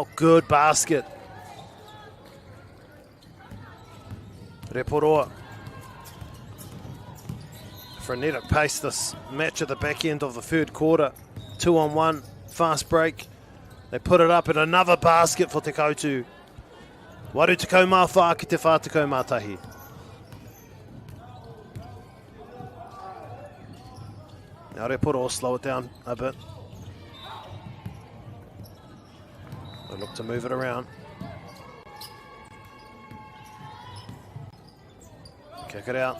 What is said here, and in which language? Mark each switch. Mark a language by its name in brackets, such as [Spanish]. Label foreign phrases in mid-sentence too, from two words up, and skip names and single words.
[English] Good basket. Rotorua. Frenetic pace this match at the back end of the third quarter. 2-on-1, fast break. They put it up in another basket for Te Koutu. [Māori] Waru tekau mā whā ki te whā tekau mā tahi. [English] Now Rotorua will slow it down a bit. They look to move it around. Kick it out.